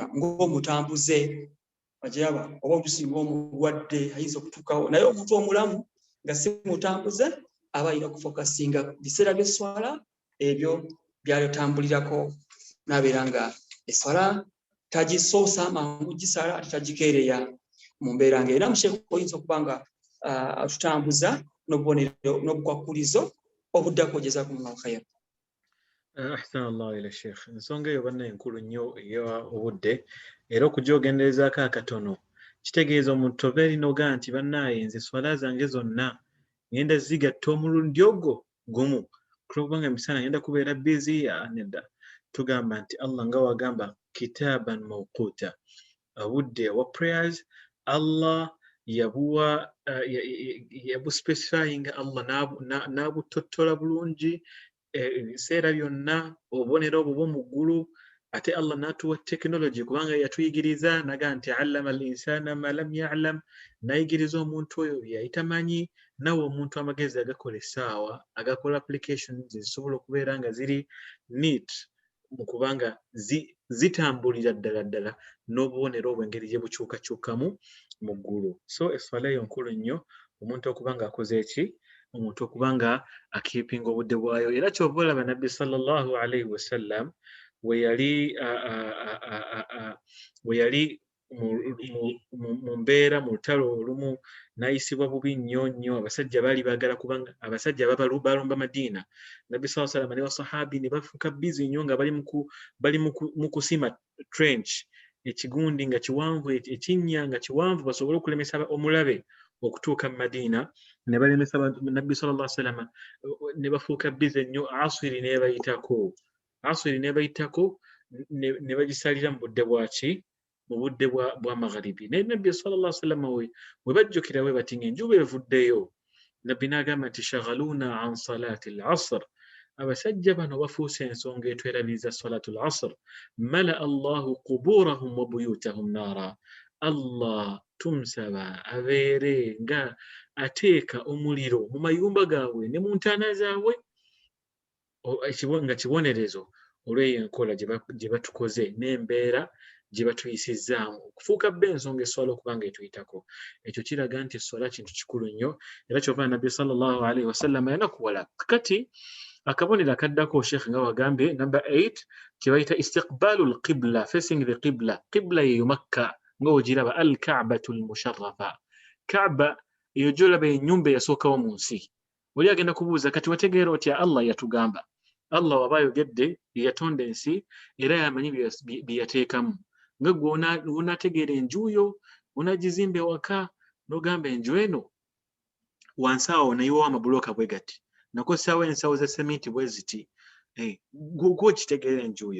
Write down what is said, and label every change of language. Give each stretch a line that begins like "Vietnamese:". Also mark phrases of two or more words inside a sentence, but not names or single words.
Ganda: ng'omutambuze agiraba oba otusinga omulwadde ayinza okutuukawo naye omuntu omulamu nga si mutambuze aba alina okufokasinga biseera by'esswala ebyo by'atambulirako n'abeera nga esswala tagisoosa mangu gisala ate tagikeereya mu mbeera ng'era musheeko oyinza okuba nga atutambuza n'obubonero n'obukwakkulizo obuddako
Arabic: جزاكم الله خير. أحسن الله إلى الشيخ.
Ganda: Ensonga eyo banna enkulu nnyo eya obudde era okugyogenderezaako akatono kitegeeza omuntu tobeeri noga nti bannaaye nze swala zange zonna ngenda zigatta omulundi ogwo gumu kubanga emisana ngenda kubeera busy nedda. Tugamba nti Allah nga wagamba
Arabic: كتابا موقوتا
Ganda: obudde wa prayers Allah yabuspecifyinga Allah n'abutottola bulungi ebiseera byonna obubonero obwo bw'omu ggulu ate Allah n'atuwa technology kubanga yatuyigiriza naga nti
Arabic: علم الإنسان ما لم يعلم
Ganda: nayigiriza omuntu oyo yali tamanyi nawe omuntu amagezi agakola essaawa agakola applications zisobola okubeera nga ziri neat mu kubanga zitambulira ddala n'obubonero obw'engeri gye bukyukakyukamu mu ggulu. So esswala eyo nkulu nnyo omuntu okuba nga akoze eki omuntu okuba nga akiipinga obudde bwayo era kyova olaba nabbi
Arabic: صلى الله عليه وسلم
Ganda: we yali mu mbeera mu lutalo olumu n'ayisibwa bubi nnyo abasajja baali baagala kubanga abasajja balumba Madiina. Nabbi
Arabic: صلى الله عليه وسلم
Ganda: ne basahabi ne bafuuka busy nnyo nga bali mu kusima trench ekigundi nga kiwanvu ekinnya nga kiwanvu basobole okulemesa omulabe okutuuka mu Madiina ne balemesa Nabbi
Arabic: صلى الله عليه وسلم
Ganda: ne bafuuka busy nnyo. Asiri ne bayitako ne bagisalira mu budde bwaki mu budde bwa magharibi. Naye Nabbi
Arabic: صلى الله عليه وسلم
Ganda: we bajjukira we bati ng'enjuba evuddeyo Nabbi n'agamba nti
Arabic: شغلونا عن صلاة العصر
Ganda: abasajja bano bafuuse ensonga etwerabiriza
Arabic: صلاة العصر ملأ الله قبورهم وبيوتهم نارا.
Ganda: Allah tumusaba abeere nga ateeka omuliro mu mayumba gaabwe ne mu ntaana zaabwe nga kibonerezo olw'eyo enkola gye batukoze n'embeera gye batuyisizzaamu okufuuka bba ensonga esswala okuba nga etuyitako. Ekyo kiraga nti esswala kintu kikulu nnyo era kyova Nabbi
Arabic: صلى الله عليه وسلم
Ganda: yanakuwala. Kati akabonero akaddako Sheikh nga wagambye number 8 kye bayita
Arabic: استقبال القبلة,
English: facing the qibla.
Ganda: Qibla yeyo Makka nga ogiraba
Arabic: الكعبة المشرفة.
Ganda: Kaaba eyo gy'olaba ennyumba eyasookawo mu nsi. Oli agenda kubuuza kati wategeera otya Allah yatugamba? Allah waba ayogedde yatonda ensi era yamanyi bye yateekamu. Nga gwe onaategeera enjuuyo onagizimba ewaka n'ogamba enju eno wansi awo nayiwawo amabulooka bwe gati nakozesaawo ensawo za seminti bwe ziti gw'okitegeera enjuuyo.